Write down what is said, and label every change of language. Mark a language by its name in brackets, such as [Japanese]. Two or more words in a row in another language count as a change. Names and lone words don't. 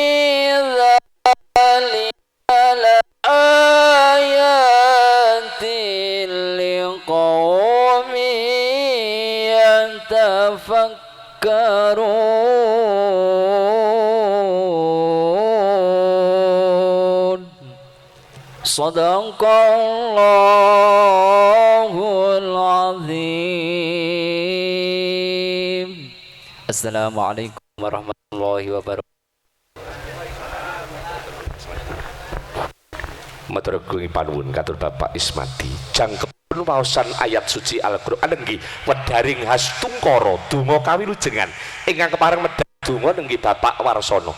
[Arabic] ذلك لآيات لقوم يتفكرون صدق الله العظيم. السلام عليكم ورحمة الله وبركاته. [Javanese] Matur nuwun panuwun katur Bapak Ismadi. Jangkep waosan ayat suci Al-Qur'an nggih wedharing Hastungkara donga kawilujengan ingkang kepareng medhar donga nggih Bapak Warsono.